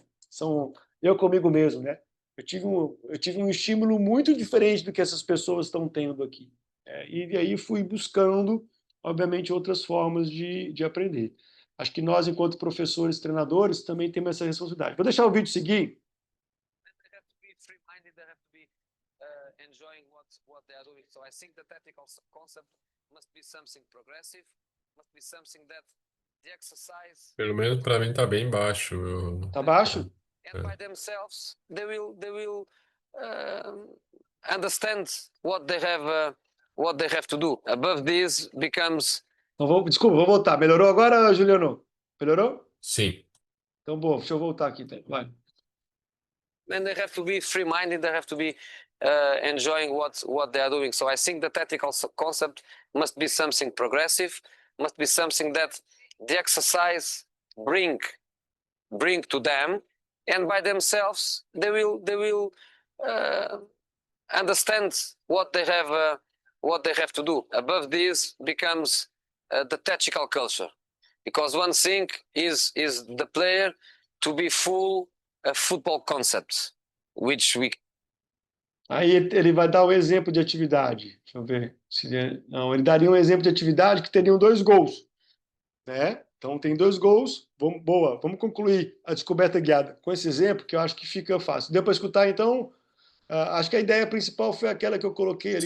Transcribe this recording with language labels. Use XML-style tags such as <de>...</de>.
<pt>São eu comigo mesmo, né? Eu tive um estímulo muito diferente do que essas pessoas estão tendo aqui. E aí fui buscando, obviamente, outras formas de aprender. Acho que nós, enquanto professores, treinadores, também temos essa responsabilidade. Vou deixar o vídeo seguir.</pt> <en>They have to be free-minded. They have to be enjoying what they are doing. So I think the tactical concept must be something progressive, must be something that the exercise</en> <pt>Pelo menos para mim tá bem baixo. Tá baixo?</pt> <en>and by themselves they will understand what they have to do. Above this becomes</en> <pt>Então, desculpa, vou voltar. Melhorou agora, Juliano? Melhorou? Sim. Então, bom, deixa eu voltar aqui. Vai.</pt> <en>and they have to be free-minded. They have to be enjoying what they are doing. So I think the tactical concept must be something progressive, must be something that the exercise bring to them, and by themselves they will understand what they have to do. Above this becomes the tactical culture, because one thing is the player to be full football concepts, which we.</en> <pt>Aí ele vai dar um exemplo de atividade. Deixa eu ver. Não, ele daria um exemplo de atividade que teriam 2 gols, né? Então tem 2 gols. Boa, vamos concluir a descoberta guiada com esse exemplo, que eu acho que fica fácil. Deu para escutar, então? Acho que a ideia principal foi aquela que eu coloquei ali,</pt>